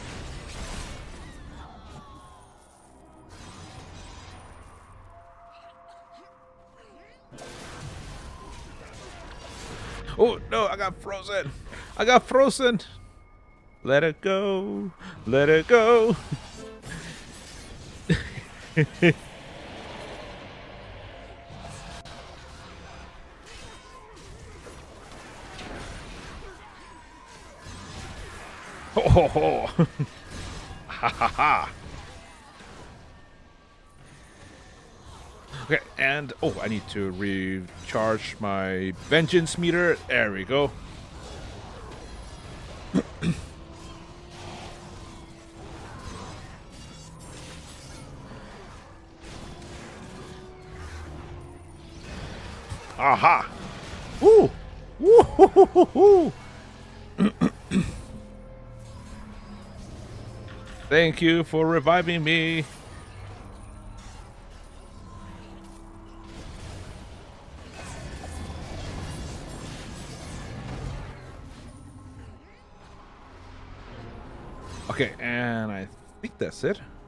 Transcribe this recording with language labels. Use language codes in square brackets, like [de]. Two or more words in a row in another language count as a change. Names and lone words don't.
[en] Oh no, I got frozen. I got frozen. Let it go. Let it go. Ho ho ho. Ha ha ha. Okay, and oh, I need to recharge my vengeance meter. There we go. Aha! Woo! Woo! Hoo, hoo, hoo, hoo. Thank you for reviving me. Okay, and I think that's it.